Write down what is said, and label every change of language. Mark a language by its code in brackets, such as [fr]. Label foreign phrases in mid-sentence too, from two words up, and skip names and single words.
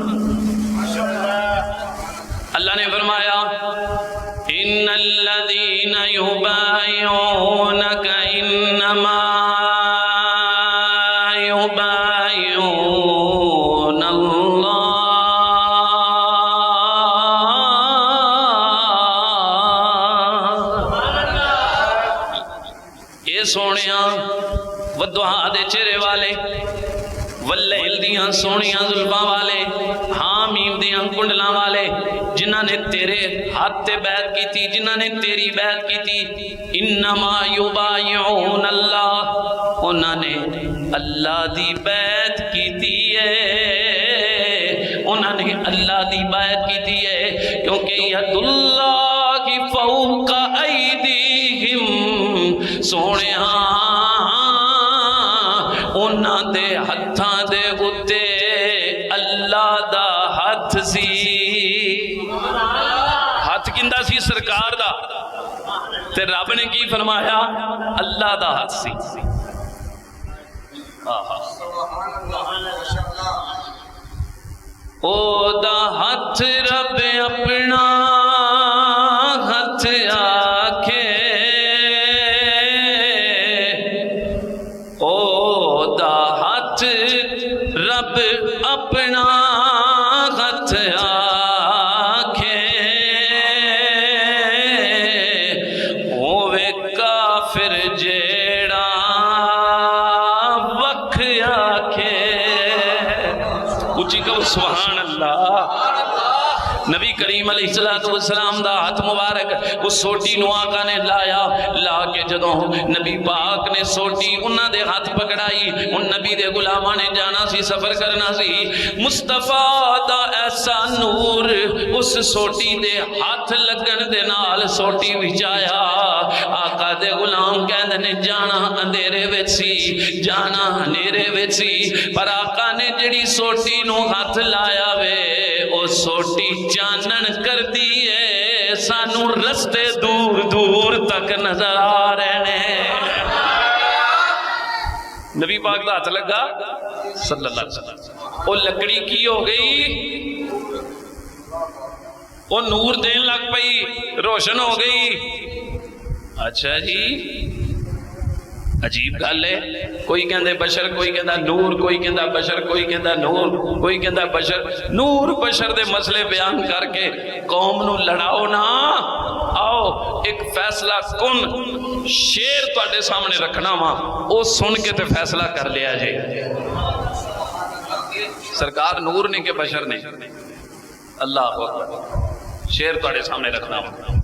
[ur] اللہ نے فرمایا [ar] ان الذین یبایعونک انما یبایعون اللہ [pa] اے سونیاں ودعا دے چہرے والے، واللیل دیاں سونیاں زلفاں والے، حامیم دیاں کنڈلاں والے، جنہاں نے تیرے ہاتھ تے بیعت کی تھی، جنہاں نے تیری بیعت کی تھی، [ar] انما یبایعون اللہ، [pa] انہاں نے اللہ دی بیعت کی تھی ہے، انہاں نے اللہ دی بیعت کی تھی ہے، کیونکہ [ar] ید اللہ فوق ایدیہم، [pa] سونیاں انہاں دے ہتھاں دے اتے اللہ دا ہاتھ سی، ہاتھ کندہ سی سرکار دا، تے رب نے کی فرمایا اللہ دا ہاتھ سی۔ او دا ہاتھ رب اپنا ہاتھ آکھے، او دا ہاتھ رب اپنا ہاتھ آکھے، ہووے کافر جیڑا وکھ آکھے، [ur] اچھی کہو [ar] سبحان اللہ۔ [pa] نبی کریم علیہ السلام دا ہاتھ مبارک اس سوٹی نو آقا نے لایا، لا کے جدوں نبی پاک نے سوٹی انہاں دے ہاتھ پکڑائی، ان نبی دے غلاماں نے جانا سی، سفر کرنا سی، مصطفیٰ دا ایسا نور اس سوٹی دے ہاتھ لگن دے نال سوٹی وچ آیا، آقا دے غلام کہندے نے جانا اندھیرے وچ سی، جانا ہنیرے وچ سی، پر آقا نے جڑی سوٹی نو ہاتھ لایا وے او سوٹی چانن کر دیئے، سانو رستے دور دور تک نظر آ رہے ہیں۔ نبی پاک دا ہاتھ لگا صلی اللہ علیہ وسلم، وہ لکڑی کی ہو گئی، وہ نور دین لگ پئی، روشن ہو گئی۔ اچھا جی عجیب گل ہے، کوئی کہندے بشر، کوئی کہندا نور، کوئی کہندا بشر، کوئی کہندا نور، کوئی کہندا بشر، نور بشر دے مسئلے بیان کر کے قوم نو لڑاؤ نا، آؤ ایک فیصلہ کن شیر تواڈے سامنے رکھنا وا، او سن کے تے فیصلہ کر لیا جے، سرکار نور نے کہ بشر نے، اللہ اکبر، شیر تواڈے سامنے رکھنا وا۔